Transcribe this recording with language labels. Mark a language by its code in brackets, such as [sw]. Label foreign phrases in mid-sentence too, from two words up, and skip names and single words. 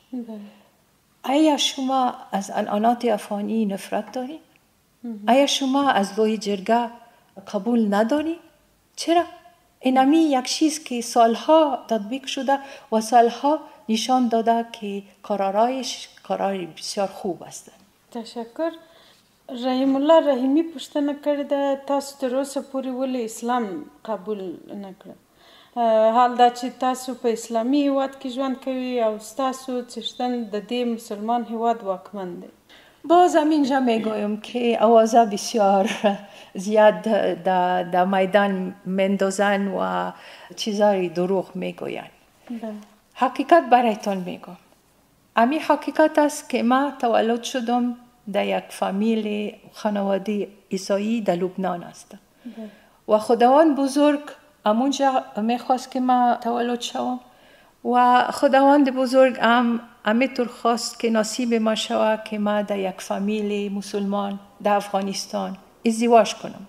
[fa] آیا شما از عنعنات افغانی نفرت دارید؟ آیا شما از لوی جرگه قبول ندارید؟ چرا؟ اینمی یک چیز که سالها تطبیق شده و سالها نشان داده که قرارایش قرار بسیار خوب است. تشکر. [ps] رحیم الله رحیمی پوښتنه کړې ده تاسو تر اوسه پورې ولې اسلام قبول نه کړ؟ حال دا چې تاسو په اسلامي هیواد کې ژوند کوي او ستاسو څښتن د دې مسلمان هیواد واکمن دی. [fa] باز همینجا میگویم که آوازه بسیار زیاد در میدان مندازن و چیزای دروغ میگوین. حقیقت برایتان میگم. امی حقیقت است که ما تولد شدم در یک فامیل خانواده عیسایی در لبنان است و خداوند بزرگ امونجا میخواست که ما تولد شوم و خداوند بزرگ همینطور خواست که نصیب ما شود که ما در یک فامیل مسلمان در افغانستان ازدواج کنم.